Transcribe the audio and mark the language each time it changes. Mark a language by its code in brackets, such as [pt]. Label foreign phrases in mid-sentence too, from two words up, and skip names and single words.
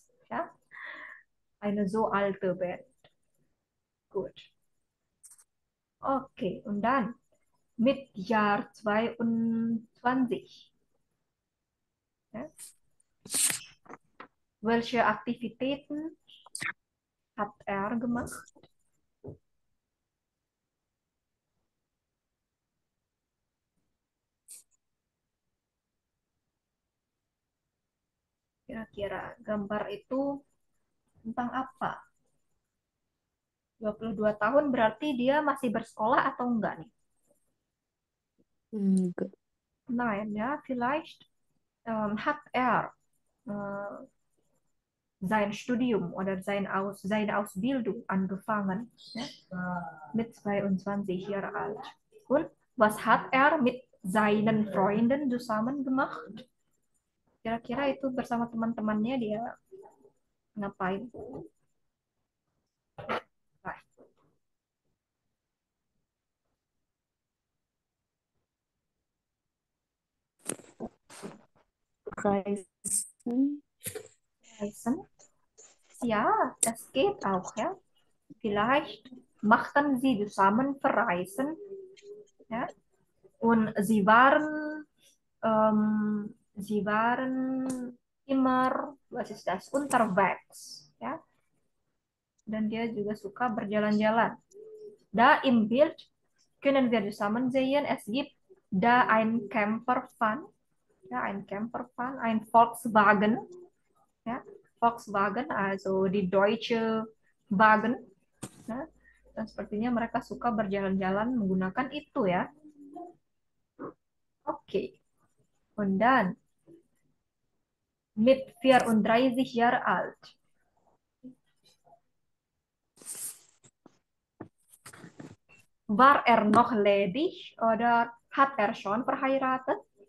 [de] Ja, eine so alte Band. Gut. Okay, und dann mit Jahr 22. Ja, welche Aktivitäten hat er gemacht? [id] Kira-kira gambar itu tentang apa? 22 tahun berarti dia masih bersekolah atau enggak nih? Enggak. [de] Nein, ja, vielleicht hat er äh, sein Studium oder seine Ausbildung angefangen, ja, mit 22 Jahre alt. Und was hat er mit seinen Freunden zusammen gemacht? Kira-kira itu bersama teman-temannya dia ngapain? [id] Nah, [de] Reisen. Reisen? Ja, das geht auch, ja. Vielleicht machten sie zusammen Verreisen, ja. Und sie waren immer, was ist das, unterwegs, ja. [id] Dan dia juga suka berjalan-jalan. [de] Da im Bild können wir zusammen sehen, es gibt da ein Campervan, ja, ein Campervan, ein Volkswagen, ja, Volkswagen, also die deutsche Wagen, [id] ya. Dan sepertinya mereka suka berjalan-jalan menggunakan itu ya. Oke. [de] Und dann mit 34 Jahre alt. War er noch ledig oder hat er schon verheiratet?